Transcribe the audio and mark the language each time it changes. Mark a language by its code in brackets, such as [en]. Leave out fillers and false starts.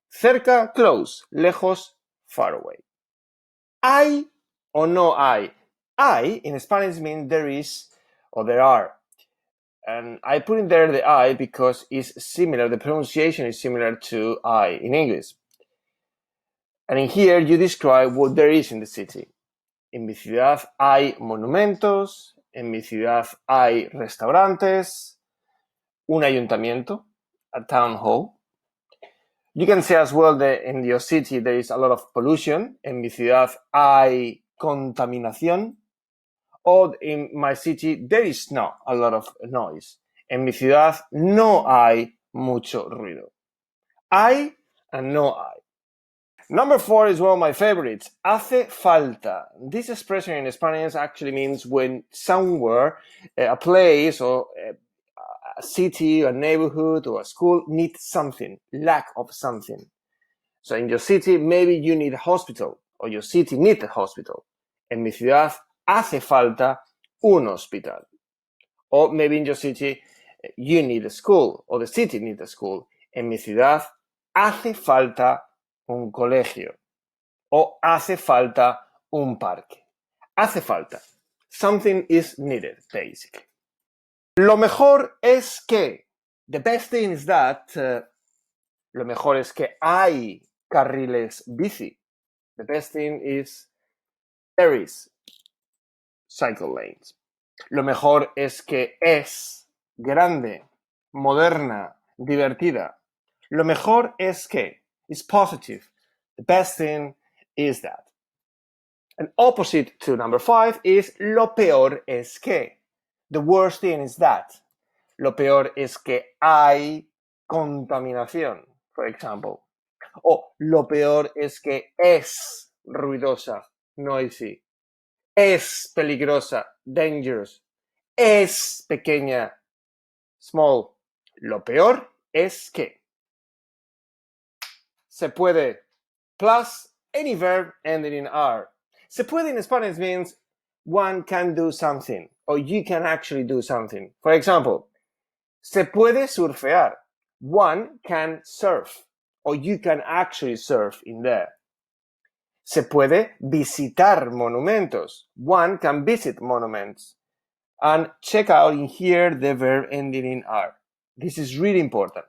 [es] Cerca, [en] close. [es] Lejos, [en] far away. [es] Hay o no hay. [en] Hay in Spanish means there is or there are. And I put in there the I because it's similar. The pronunciation is similar to I in English. And in here you describe what there is in the city. [es] En mi ciudad hay monumentos. En mi ciudad hay restaurantes. Un ayuntamiento, [en] a town hall. You can say as well that in your city there is a lot of pollution. [es] En mi ciudad hay contaminación. [en] Or in my city there is not a lot of noise. [es] En mi ciudad no hay mucho ruido. Hay and no hay. [en] Number 4 is one of my favorites. Hace falta. This expression in Spanish actually means when somewhere, a place or a city, a neighborhood, or a school needs something, lack of something. So in your city, maybe you need a hospital, or your city needs a hospital. [es] En mi ciudad hace falta un hospital. [en] Or maybe in your city, you need a school, or the city needs a school. [es] En mi ciudad, hace falta un colegio. O hace falta un parque. Hace falta. [en] Something is needed, basically. [es] Lo mejor es que. [en] The best thing is that. [es] Lo mejor es que hay carriles bici. [en] The best thing is there is cycle lanes. [es] Lo mejor es que es grande, moderna, divertida. Lo mejor es que [en] is positive. The best thing is that. And opposite to number 5 is [es] lo peor es que. [en] The worst thing is that. [es] Lo peor es que hay contaminación, [en] for example. [es] O lo peor es que es ruidosa, [en] noisy. [es] Es peligrosa, [en] dangerous. [es] Es pequeña, [en] small. [es] Lo peor es que. [en] Se puede, plus any verb ending in R. Se puede in Spanish means one can do something, or you can actually do something. For example, [es] se puede surfear. [en] One can surf, or you can actually surf in there. [es] Se puede visitar monumentos. [en] One can visit monuments. And check out in here the verb ending in R. This is really important.